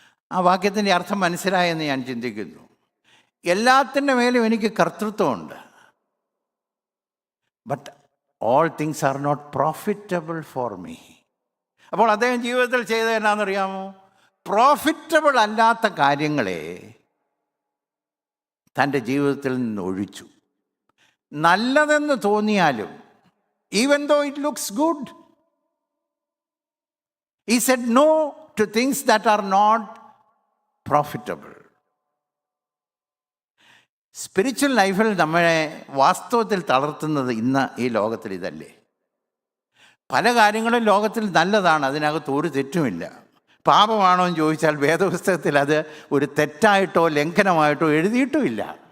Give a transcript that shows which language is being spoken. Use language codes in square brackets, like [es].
[ml] ആ വാക്യത്തിൻ്റെ അർത്ഥം മനസ്സിലായെന്ന് ഞാൻ ചിന്തിക്കുന്നു. എല്ലാത്തിൻ്റെ മേലും എനിക്ക് കർത്തൃത്വമുണ്ട്, [en] But all things are not profitable for me. [ml] അപ്പോൾ അദ്ദേഹം ജീവിതത്തിൽ ചെയ്തത് എന്നാണെന്നറിയാമോ? പ്രോഫിറ്റബിൾ അല്ലാത്ത കാര്യങ്ങളെ തൻ്റെ ജീവിതത്തിൽ നിന്ന് ഒഴിച്ചു. നല്ലതെന്ന് തോന്നിയാലും, [en] Even though it looks good, he said no to things that are not profitable. [ml] Spiritual ലൈഫിൽ നമ്മളെ വാസ്തവത്തിൽ തളർത്തുന്നത് ഇന്ന് ഈ ലോകത്തിൽ ഇതല്ലേ. പല കാര്യങ്ങളും ലോകത്തിൽ നല്ലതാണ്, അതിനകത്ത് ഒരു തെറ്റുമില്ല. പാപമാണോ എന്ന് ചോദിച്ചാൽ വേദപുസ്തകത്തിൽ അത് ഒരു തെറ്റായിട്ടോ ലംഘനമായിട്ടോ എഴുതിയിട്ടുമില്ല.